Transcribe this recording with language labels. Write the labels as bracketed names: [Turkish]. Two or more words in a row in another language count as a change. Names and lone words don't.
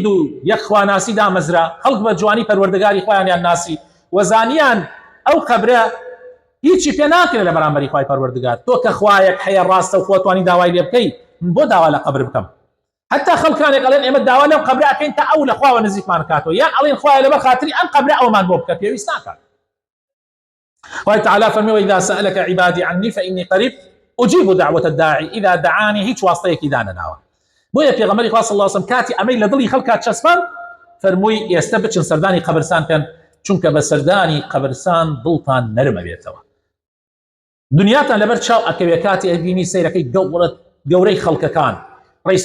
[Central Kurdish] و یەکخواناسی دامەزرا خەڵک بە جوانی پەروەردگاری خۆیانیان ناسی وەزانیان ئەو قەبرە هیچی پێ ناکرێت لە بەرامبەری خوای پەروەردگار تۆ کە خوایەک هەیە ڕاستە و خۆ توانی داوای لێ بکەی من بۆ داوا لە قەبر بکەم حتا خەڵکانێک ئەڵێن ئێمە داوا لەو قەبرە ئەکەین تا ئەو لە خواوە نزیکمان کاتەوە یان ئەڵێن خوایە لەبەر خاتری ئەم قەبرە ئەومان بۆ بکە پێویست ناکات خوای تعالی فەرمی [Arabic] وإذا سألك عبادي عني فإني قريب أجيب دعوة الداعي إذا دعاني [Central Kurdish] هیچ واستەیەکی دانەناوە بۆیە پێغەمبەری خوا [Arabic] صلی الله علیه وسلم [Central Kurdish] کاتی ئەمەی لە دڵی خەڵکات چەسپان فەرمووی ئێستا بچن سەردانی قەبرستان بکەن چونکە بە سەردانی قەبرستان دڵتان نەرمە بێتەوە دنیاتان لەبەر چاو ئەکەوێ کاتی ئەبینی سەیرەکەی گەورەی خەڵکەکان ڕئیس